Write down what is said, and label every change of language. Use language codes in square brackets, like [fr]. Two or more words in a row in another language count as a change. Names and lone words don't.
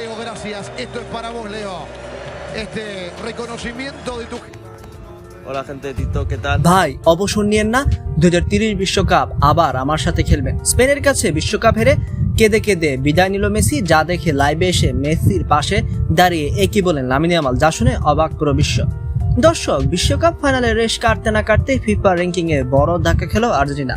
[es] gracias. Esto es para vos, Leo. Este reconocimiento de tu... Hola gente de TikTok, ¿qué tal? [bn] ভাই অবসর নিয়েন না, 2030 বিশ্বকাপ আবার আমার সাথে খেলবেন। স্পেনের কাছে বিশ্বকাপ হেরে কেঁদে কেঁদে বিদায় নিল মেসি, যা দেখে লাইভে এসে মেসির পাশে দাঁড়িয়ে একই বলেন লামিনে ইয়ামাল, যা শুনে অবাক পুরো বিশ্ব। দর্শক, বিশ্বকাপ ফাইনালে রেশ কাটতে না কাটতে ফিফা র্যাঙ্কিং এ বড় ধাক্কা খেল আর্জেন্টিনা।